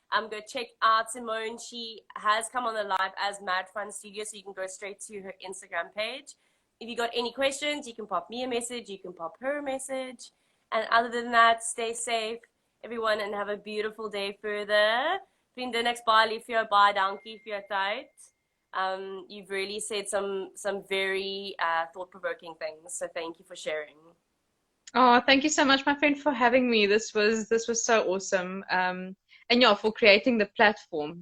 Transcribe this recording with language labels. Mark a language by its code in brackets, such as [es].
[en] Go check out Simóne. She has come on the live as MaDFun Studio, so you can go straight to her Instagram page. If you got any questions, you can pop me a message, you can pop her a message. And other than that, stay safe, everyone, and have a beautiful day further. [af] Vriendin, ek's baie lief vir jou, baie dankie vir jou tyd. [en] You've really said some very thought-provoking things, so thank you for sharing. Oh, thank you so much, my friend, for having me. This was so awesome. And yeah, for creating the platform.